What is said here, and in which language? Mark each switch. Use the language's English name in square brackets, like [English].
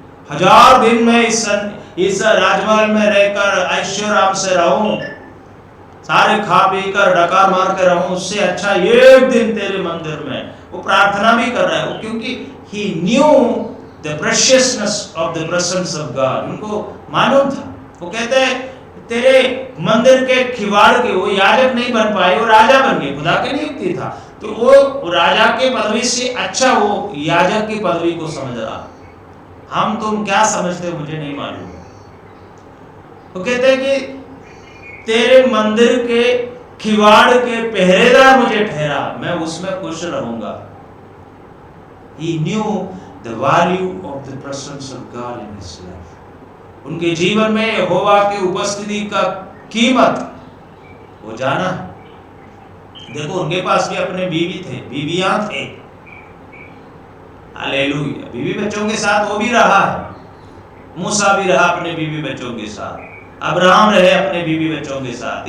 [Hindi] 1000 दिन में इस राजमहल में रहकर ऐश्वर्य से रहूं, सारे खा पी कर डकार मार कर रहूं, उससे अच्छा एक दिन तेरे मंदिर में। वो प्रार्थना भी कर रहा है, क्योंकि [English] he knew the preciousness of the presence of God। [Hindi] उनको मालूम था। वो कहते हैं तेरे मंदिर के खिवाड़ के, वो याजक नहीं बन पाए, वो राजा बन गए, खुदा की नियुक्ति था। तो वो राजा के पदवी से अच्छा वो याजक की पदवी को समझ रहा। हम तुम क्या समझते हो मुझे नहीं मालूम। वो कहते हैं कि तेरे मंदिर के किवाड़ के पहरेदार मुझे ठहरा, मैं उसमें खुश रहूंगा। [English] He knew the value of the presence of God in his life. [Hindi] उनके जीवन में यहोवा की उपस्थिति का कीमत वो जाना। देखो उनके पास भी अपने बीवी थे, बीवियां थे। हालेलुया। बीवी बच्चों के साथ वो भी रहा है। मूसा भी रहा अपने बीवी बच्चों के साथ, अब्राहम रहे अपने बीवी बच्चों के साथ।